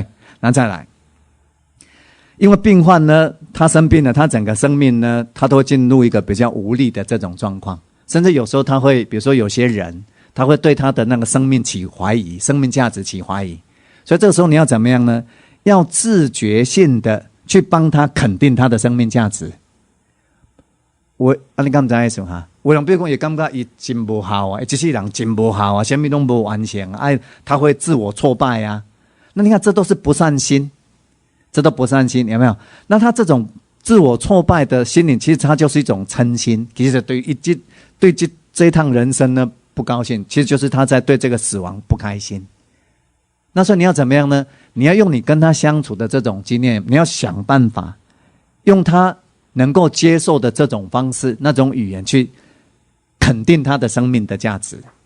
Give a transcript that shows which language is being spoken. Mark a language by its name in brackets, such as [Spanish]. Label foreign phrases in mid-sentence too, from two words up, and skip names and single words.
[Chinese] 那再來，因為病患呢，他生病了，他整個生命呢，他都會進入一個比較無力的這種狀況，甚至有時候他會，比如說有些人，他會對他的那個生命起懷疑，生命價值起懷疑，所以這個時候你要怎麼樣呢？要自覺性的去幫他肯定他的生命價值。你敢不知意思哈？有人比如說也感覺他真不好啊，這些人真不好啊，什麼都不完成啊，他會自我挫敗啊。那你看，這都是不善心，這都不善心，有沒有？那他這種自我挫敗的心靈，其實他就是一種嗔心。其實對這一趟人生呢不高興，其實就是他在對這個死亡不開心。那所以你要怎麼樣呢？你要用你跟他相處的這種經驗，你要想辦法用他能夠接受的這種方式，那種語言去肯定他的生命的價值。